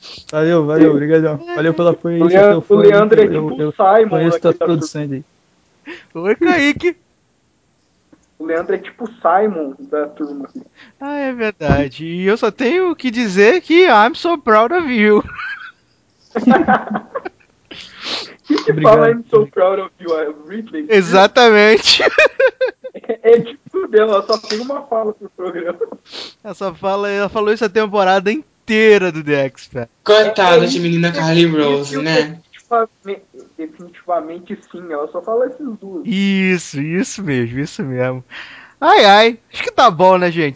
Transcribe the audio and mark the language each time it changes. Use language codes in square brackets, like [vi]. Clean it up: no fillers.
[pt] Valeu, valeu, obrigado. Valeu pelo apoio. O Leandro é tipo o Simon. Conheço tua produção aí. Oi, Kaique. O Leandro é tipo o Simon da turma. Ah, é verdade. E eu só tenho que dizer que [en] I'm so proud of you. [pt] Fala [en] I'm so proud of you, [pt] Ridley. Exatamente. É tipo dela, ela só tem uma fala pro programa. Essa fala, ela falou isso a temporada inteira do The Expert. Coitada de menina Carly Rose, né? Definitivamente sim, ela só fala esses duas. Isso mesmo. Ai, ai, acho que tá bom, né, gente?